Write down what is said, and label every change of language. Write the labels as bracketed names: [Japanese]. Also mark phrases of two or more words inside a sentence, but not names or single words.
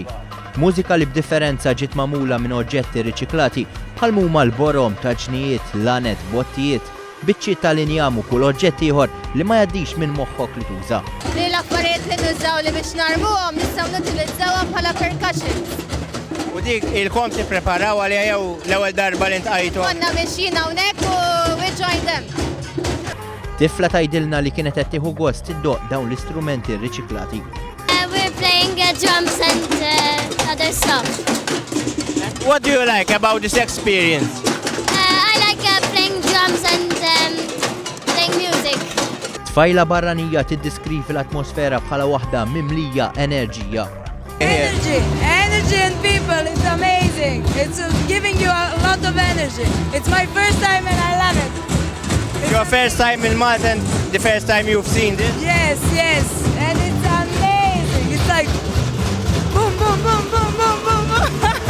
[Maltese] Mużika li b'differenza ġiet magħmula minn oġġetti riċiklati bħal huma l-borom ta' ġnijiet, lanet, bottijiet, biċċiet tal-injam u kull oġġett ieħor li ma jgħaddix minn moħħok li tuża. L-affarijiet li nużaw li biex narmuhom nistgħu nutilizzawhom bħala percussions. U dik il-kom tippreparaw għalija jew l-ewwel darba li ntqajtu? Konna mexjin hawnhekk u [English] we joined them. [Maltese] Tifla tgħidilna li kienet qed tieħu gost tiddoq dawn l-istrumenti riċiklati. [English] We're playing drums and other stuff. What do you like about this experience? I like playing drums and playing music. [Maltese] Tfajla barranija tiddiskrivi l-atmosfera bħala waħda mimlija enerġija. [English] Energy and people, it's amazing. It's giving you a lot of energy. It's my first time and I love it. Your first time in Malta and the first time you've seen this? Yes, and it's amazing. It's like boom, boom, boom, boom, boom, boom, boom.